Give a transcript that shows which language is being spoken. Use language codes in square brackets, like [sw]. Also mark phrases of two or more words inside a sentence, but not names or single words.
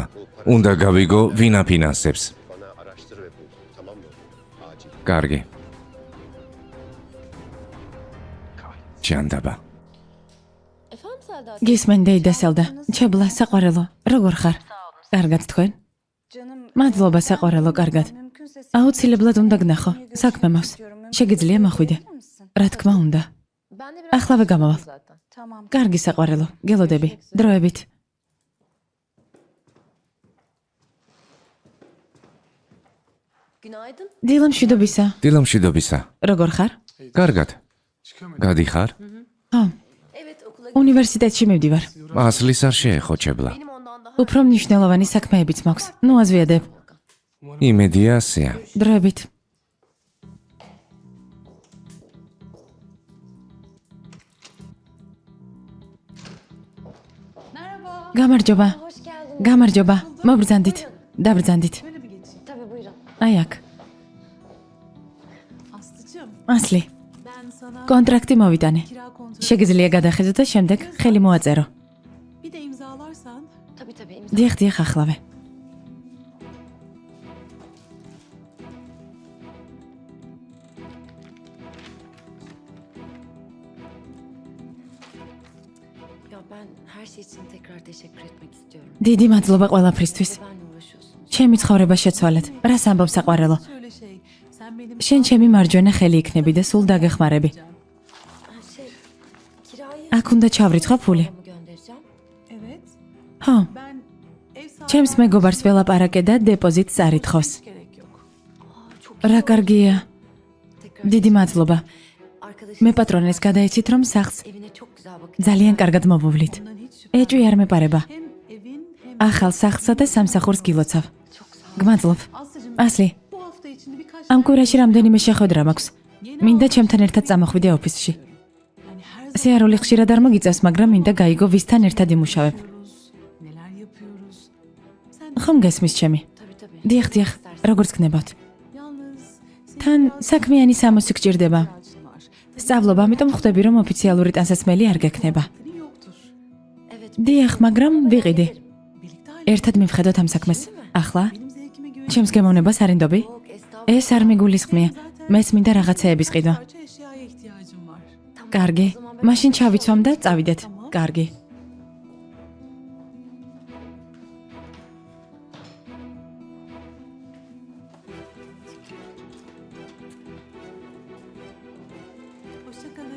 [ka] უნდა გავიგო ვინ აფინანსებს. [tr] Bana araştır ve bul. Tamam mı? Acil. [ka] კარგი. ჩანდაბა. [tr] Efendim Selda? [ka] გისმენ დეიდა სელდა. ჩებლა საყვარელო. როგორ ხარ? კარგად თქვენ? მადლობა საყვარელო, კარგად. აუცილებლად უნდა გნახო. საქმე მაქვს. შეგიძლია მახვიდე? რა თქმა უნდა. [tr] Ben de [ka] Ახლავე გამავალ. [tr] zaten. [ka] კარგი საყვარელო. გელოდები. დროებით. [tr] Günaydın. [ka] დილამშვიდობისა. დილამშვიდობისა. როგორ ხარ? კარგად. გადიხარ? ხო, [tr] Evet okula [ka] უნივერსიტეტში მივდივარ. ასლის არ შეეხო ჩებლა. [tr] benim ondan daha [ka] უფრო მნიშვნელოვანი საქმეებიც მაქვს. ნუ აზვიადებ. იმედია ასეა. დროებით. გამარჯობა. [tr] hoş geldin. [ka] გამარჯობა. მობრძანდით. დაბრძანდით. [tr] Tabii buyurun. [ka] აი აქ. [tr] Aslıcığım, [ka] ასლი. [tr] ben sana [ka] კონტრაქტი მოვიტანე. [tr] kira kontratı [ka] შეგიძლია გადახედო და შემდეგ ხელი მოაწერო. [tr] bir de imzalarsan Tabii imza. [ka] დიახ, ახლავე. [tr] Ya ben her şey için tekrar teşekkür etmek istiyorum. [ka] დიდი მადლობა ყველაფრისთვის. [tr] Benle uğraşıyorsunuz. [ka] ჩემი ცხოვრება შეცვალეთ. რას ამბობ საყვარელო? [tr] şöyle şey, sen benim [ka] შენ ჩემი მარჯვენა ხელი იქნები და სულ დაგეხმარები. [tr] Ha, şey kirayı [ka] აქ უნდა ჩავრიცხო ფული. [tr] mı göndereceğim? evet, [ka] ხო, [tr] ben ev sahibi [ka] ჩემს მეგობარს ველაპარაკე და დეპოზიტს წარითხოს. [tr] gerek yok. Aa çok [ka] რა კარგია. [tr] tekrar. [ka] დიდი მადლობა. [tr] Arkadaşım [ka] მე პატრონეს გადაიცით რომ სახლს [tr] evine çok güzel bakın. [ka] ძალიან კარგად მოვუვლით. [tr] Bundan hiç şüphem. [ka] ეჭვი არ მეპარება. [tr] Hem evin hem [ka] ახალ სახლსა და სამსახურს გილოცავ. [tr] Çok sağ ol. [ka] გმადლობ. [tr] Aslıcığım, [ka] ასლი, [tr] bu hafta içinde birkaç [ka] ამ კვირაში რამდენიმე შეხვედრა მაქვს. [tr] yeni [ka] მინდა [tr] alışveriş [ka] ჩემთან ერთად წამოხვიდე ოფისში. [tr] yani her zaman [ka] სიარული ხშირად არ მოგიწევს, მაგრამ მინდა გაიგო ვისთან ერთად იმუშავებ. [tr] yapıyoruz, neler yapıyoruz. Sen [ka] ხომ გესმის ჩემი? [tr] Tabii tabii. [ka] დიახ, დიახ, როგორც გნებავთ. [tr] yalnız senin [ka] თან [tr] biraz [ka] საქმიანი სამოსი გჭირდება. [tr] ihtiyacın var. [ka] სწავლობა, ამიტომ ხვდები რომ ოფიციალური ტანსაცმელი არ გექნება. [tr] Senin yoktur. Evet. [ka] დიახ, მაგრამ ვიყიდე. [tr] Birlikte ayrı. [ka] ერთად მივხედოთ ამ საქმეს. ახლა [tr] Benim zevkime güven. [ka] ჩემს გემოვნებას არ ინდობი? [tr] Yok estağfurullah. [ka] ეს არ მიგულისხმია. მეც მინდა რაღაცეების ყიდვა. [tr] Parça eşyaya ihtiyacım var. Tamam, [ka] კარგი. [tr] o zaman ben- [ka] მაშინ ჩავიცვამ და წავიდეთ. კარგი. [tr] Hoşça kalın.